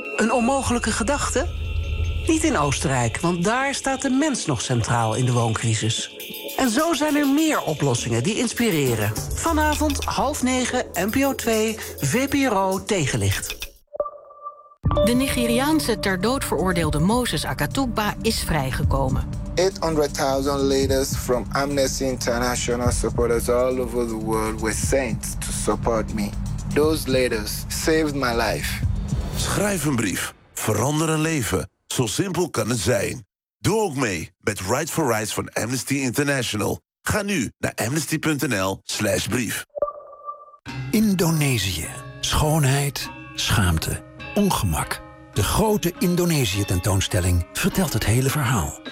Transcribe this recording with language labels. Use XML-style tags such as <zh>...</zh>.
<nl>Een onmogelijke gedachte? Niet in Oostenrijk, want daar staat de mens nog centraal in de wooncrisis. En zo zijn er meer oplossingen die inspireren. Vanavond 20:30, NPO 2, VPRO Tegenlicht. De Nigeriaanse ter dood veroordeelde Moses Akatugba is vrijgekomen.</nl> <en>800.000 leiders from Amnesty International supporters all over the world were sent to support me. Those leaders saved my life.</en> <nl>Schrijf een brief. Verander een leven. Zo simpel kan het zijn. Doe ook mee met Right for Rights van Amnesty International. Ga nu naar amnesty.nl/brief. Indonesië. Schoonheid, schaamte, ongemak. De grote Indonesië-tentoonstelling vertelt het hele verhaal.</nl>